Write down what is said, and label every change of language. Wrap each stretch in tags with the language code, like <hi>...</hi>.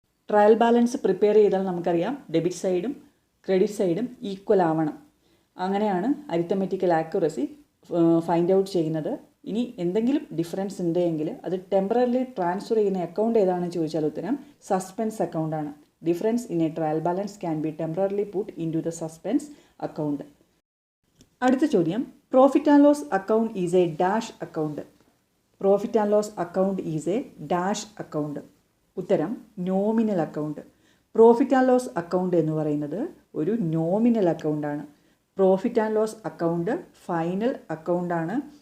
<ml>Trial balance prepare ചെയ്താൽ നമുക്കറിയാം debit സൈഡും ക്രെഡിറ്റ് സൈഡും ഈക്വൽ ആവണം. അങ്ങനെയാണ് അരിത്തമെറ്റിക്കൽ ആക്യുറസി ഫൈൻഡ് ഔട്ട് ചെയ്യുന്നത്. ഇനി എന്തെങ്കിലും ഡിഫറൻസ് ഉണ്ടെങ്കിൽ അത് ടെമ്പററിലി ട്രാൻസ്ഫർ ചെയ്യുന്ന അക്കൗണ്ട് ഏതാണെന്ന് ചോദിച്ചാൽ ഉത്തരം suspense അക്കൗണ്ടാണ്.</ml> <en>Difference in a trial balance can be temporarily put into the suspense account.</en> <ml>അടുത്ത ചോദ്യം,</ml> <en>Profit and loss account is a dash account. Profit and loss account is a dash account. ഉത്തരം nominal account.</en> <ml>Profit and loss account എന്ന് പറയുന്നത് ഒരു nominal അക്കൗണ്ടാണ്. Profit and loss account final അക്കൗണ്ടാണ്.</ml>